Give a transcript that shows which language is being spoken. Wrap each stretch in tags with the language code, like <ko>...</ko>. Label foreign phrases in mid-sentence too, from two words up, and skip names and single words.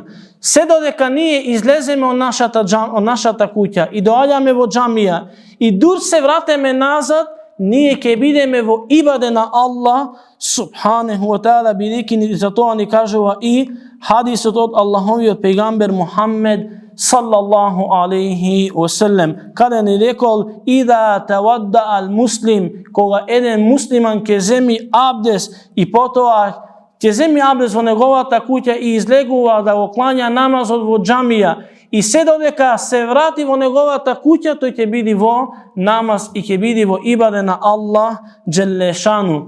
<mk>Се додека ние излеземе од нашата куќа и доаѓаме во џамија и дур се вратиме назад, ние ќе бидеме во ибаде на</mk> <ar>الله سبحانه وتعالى,</ar> <mk>бидејќи за тоа ни кажува и хадисот од Аллаховиот пејгамбер Мухаммед</mk> <ar>صلى الله عليه وسلم,</ar> <mk>каде ни рекол:</mk> <ar>إذا توضأ المسلم,</ar> <mk>кога еден муслиман ќе земи абдес и потоа ќе земи абдес во неговата куќа и излегува да го клања намазот во џамија I се додека се врати во неговата куќа, тој ќе биде во намаз и ќе биде во ибаде на</mk> <ar>الله جل شأنه.</ar>